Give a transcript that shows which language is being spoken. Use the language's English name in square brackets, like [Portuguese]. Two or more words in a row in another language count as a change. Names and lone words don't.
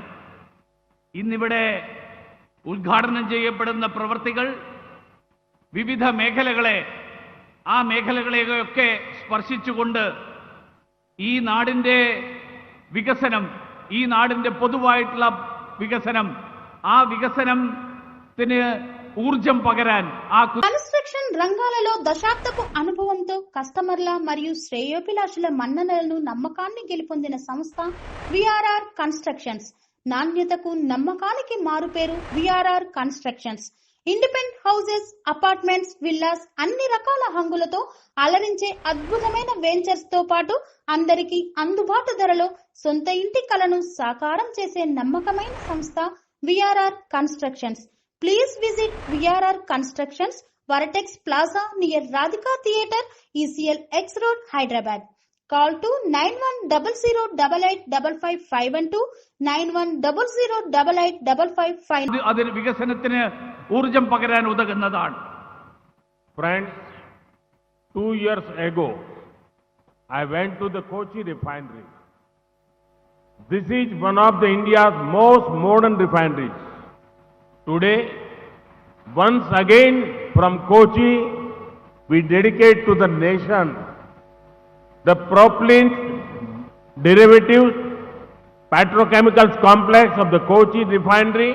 [Malayalam] ഇന്നിവിടെ ഉദ്ഘാടനം ചെയ്യപ്പെടുന്ന പ്രവൃത്തികൾ വിവിധ മേഖലകളെ, ആ മേഖലകളെയൊക്കെ സ്പർശിച്ചുകൊണ്ട് ഈ നാടിൻ്റെ വികസനം, ഈ നാടിൻ്റെ പൊതുവായിട്ടുള്ള വികസനം, ആ വികസനത്തിന് ഊർജം പകരാൻ. [Telugu] కన్స్ట్రక్షన్ రంగాలలో దశాబ్దపు అనుభవంతో కస్టమర్ల మరియు శ్రేయోభిలాషుల మన్ననలను, నమ్మకాన్ని గెలుపొందిన సంస్థ విఆర్ఆర్ కన్స్ట్రక్షన్స్. నాణ్యతకు, నమ్మకానికి మారుపేరు విఆర్ఆర్ కన్స్ట్రక్షన్స్. [English] independent houses, apartments, villas, [Telugu] అన్ని రకాల హంగులతో అలరించే అద్భుతమైన వెంచర్స్ తో పాటు అందరికీ అందుబాటు ధరలో సొంత ఇంటి కలను సాకారం చేసే నమ్మకమైన సంస్థ విఆర్ఆర్ కన్స్ట్రక్షన్స్. [English] Please visit VRR Constructions, Varatex Plaza near Radhika Theatre, ECL X Road, Hyderabad. Call to 9100885551 9100885551. [Malayalam] അതിന് വികസനത്തിന് ഊർജം പകരാൻ ഉതകുന്നതാണ്. [English] Friends, 2 years ago, I went to the Kochi refinery. This is one of the India's most modern refineries. Today, once again from Kochi, we dedicate to the nation the propylene derivatives petrochemicals complex of the Kochi refinery.